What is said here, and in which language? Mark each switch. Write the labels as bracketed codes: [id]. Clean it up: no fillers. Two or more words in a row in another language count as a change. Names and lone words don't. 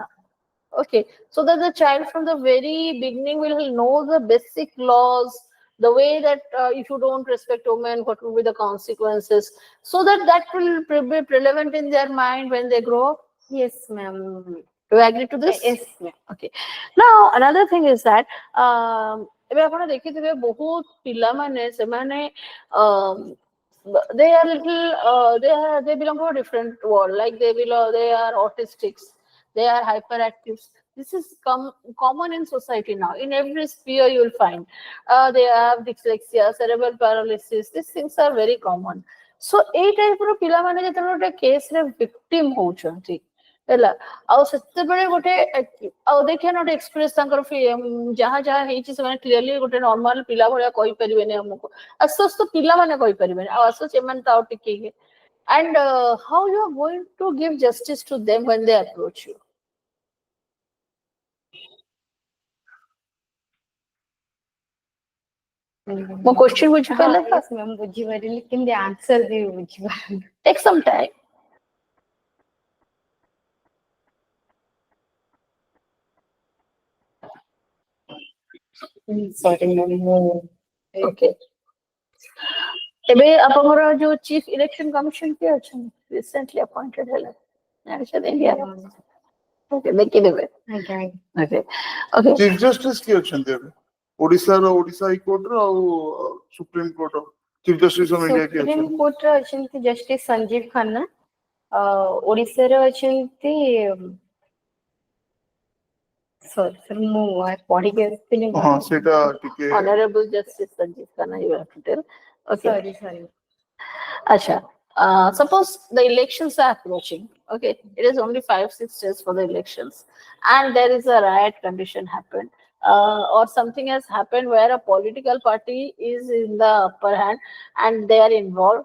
[en] Okay, so that the child from the very beginning will know the basic laws, the way that if you don't respect women, what will be the consequences, so that will be relevant in their mind when they grow up. Yes, ma'am. Do you agree to this? Yes, ma'am. Okay. Now another thing is that [or] ଏବେ ଆପଣ ଦେଖିଥିବେ ବହୁତ ପିଲାମାନେ ସେମାନେ [en] they are little they belong to a different world, like they are autistics, they are hyperactive. This is common in society now. In every sphere you will find they have dyslexia, cerebral paralysis. These things are very common. [or] So ଏଇ ଟାଇପର ପିଲାମାନେ ଯେତେବେଳେ ଗୋଟେ କେସରେ ଭିକ୍ଟିମ ହଉଛନ୍ତି ହେଲା, ଆଉ ସେତେବେଳେ ଗୋଟେ ଆଉ [en] they cannot express [or] ତାଙ୍କର ଯାହା ଯାହା ହେଇଛି ସେମାନେ କ୍ଲିୟରଲି ଗୋଟେ ନର୍ମାଲ ପିଲା ଭଳିଆ କହିପାରିବେନି ଆମକୁ, ଆସ୍ତେ ଆସ୍ତେ ପିଲାମାନେ କହିପାରିବେନି, ଆଉ ଆସ୍ତେ ସେମାନେ ତ ଆଉ ଟିକେ [en] and how you are going to give justice to them when they approach you? [or] ମୋ question ବୁଝିପାରିଲେ? [en] Yes, ma'am. [or] ବୁଝିପାରିଲି, କିନ୍ତୁ answer ବି ବୁଝିପାରିଲି. [en] Take some time. Sorry, ma'am. Okay. [or] ଏବେ ଆପଣଙ୍କର ଯୋଉ [en] chief election commission [or] କିଏ ଅଛନ୍ତି [en] recently appointed [or] ହେଲା ଜାଣିଛନ୍ତି ଇଣ୍ଡିଆର? ଓକେ, ଦେଖିଦେବେ. ଆଜ୍ଞା, [en] okay okay. chief justice [or] କିଏ ଅଛନ୍ତି ଏବେ ଓଡିଶାର? ଓଡିଶା ହାଇକୋର୍ଟର ଆଉ [en] Supreme Court's Chief Justice of India [or] କିଏ ସୁପ୍ରିମ ଅଛନ୍ତି? କୋର୍ଟର ଅଛନ୍ତି ଜଷ୍ଟିସ ସଞ୍ଜୀବ ଖାନ୍ନା, ଓଡିଶାର ଅଛନ୍ତି ସରି ମୁଁ ପଢିକି ଆସିଥିଲି. ହଁ ସେଇଟା ଟିକେ [en] Honorable Justice Sanjeev Khanna, you have to tell. Okay. Sorry. Acha. Suppose the elections are approaching. Okay, it is only 5-6 days for the elections, and there is a riot condition happened, or something has happened where a political party is in the upper hand and they are involved.